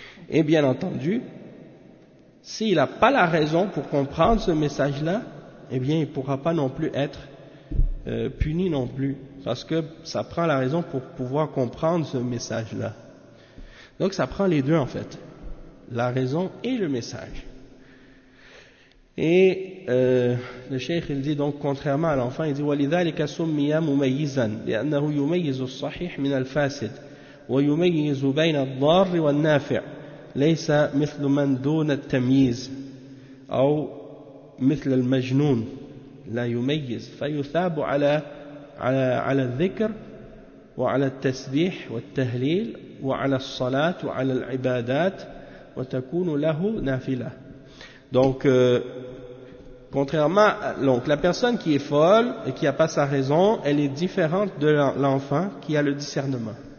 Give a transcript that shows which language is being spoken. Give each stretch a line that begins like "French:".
French: Et bien entendu, s'il n'a pas la raison pour comprendre ce message-là, eh bien il ne pourra pas non plus être puni non plus, parce que ça prend la raison pour pouvoir comprendre ce message-là. Donc ça prend les deux en fait, la raison et le message. Et le cheikh il dit
Arabic: donc contrairement à l'enfant, il dit ولذلك سمي مميزا لانه يميز الصحيح من الفاسد ويميز بين الضار والنافع ليس مثل من دون التمييز او مثل المجنون لا يميز فيثاب على الذكر وعلى التسبيح والتهليل وعلى الصلاه وعلى العبادات وتكون له نافله.
French: Donc contrairement, donc la personne qui est folle et qui n'a pas sa raison, elle est différente de l'enfant qui a le discernement.